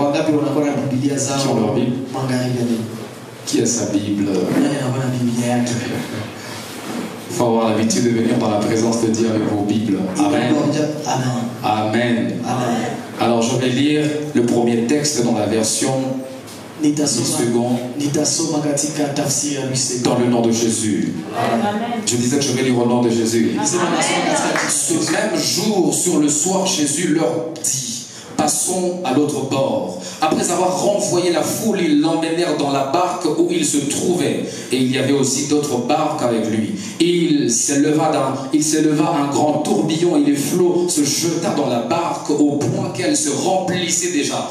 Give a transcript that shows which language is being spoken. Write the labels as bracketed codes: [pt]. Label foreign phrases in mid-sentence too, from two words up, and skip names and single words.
[fr] Qui ont leur Bible? Qui a sa Bible? Il faut avoir l'habitude de venir dans la présence de Dieu avec vos Bibles. Amen. Amen. Alors je vais lire le premier texte dans la version Second, [sw] nitasoma katika tafsiri ya Luisego. [fr] dans le nom de Jésus. Je disais que je vais lire au nom de Jésus. [sw] Nisema nasoma katika [fr] Ce même jour, sur le soir, Jésus leur dit, passons à l'autre bord. Après avoir renvoyé la foule, ils l'emmenèrent dans la barque où il se trouvait. Et il y avait aussi d'autres barques avec lui. Il s'éleva un grand tourbillon et les flots se jetèrent dans la barque au point qu'elle se remplissait déjà.